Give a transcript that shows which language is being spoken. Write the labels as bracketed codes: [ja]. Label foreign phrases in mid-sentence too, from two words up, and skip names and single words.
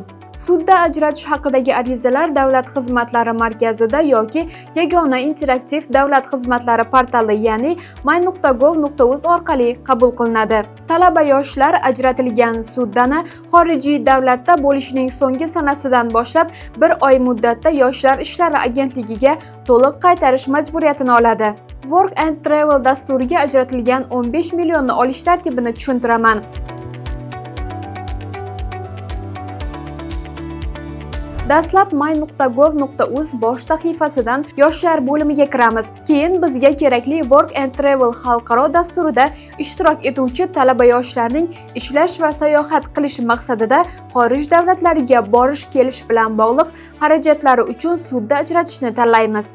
[uz] Sudda ajratish haqidagi arizalar Davlat xizmatlari markazida yoki yagona interaktiv davlat xizmatlari portali, ya'ni my.gov.uz orqali qabul qilinadi. Talaba yoshlar ajratilgan suddani xorijiy davlatda bo'lishining so'nggi sanasidan boshlab 1 oy muddatda Yoshlar ishlari agentligiga to'liq qaytarish majburiyatini oladi. [en] Work and Travel [uz] dasturiga ajratilgan 15 millionni olish tartibini tushuntiraman. Dastlab my.gov.uz bosh sahifasidan yoshlar bo'limiga kiramiz. Keyin bizga kerakli [en] Work and Travel [uz] xalqaro dasturida ishtirok etuvchi talaba yoshlarning ishlash va sayohat qilish maqsadida xorij davlatlariga borish-kelish bilan bog'liq xarajatlari uchun sudda ajratishni tanlaymiz.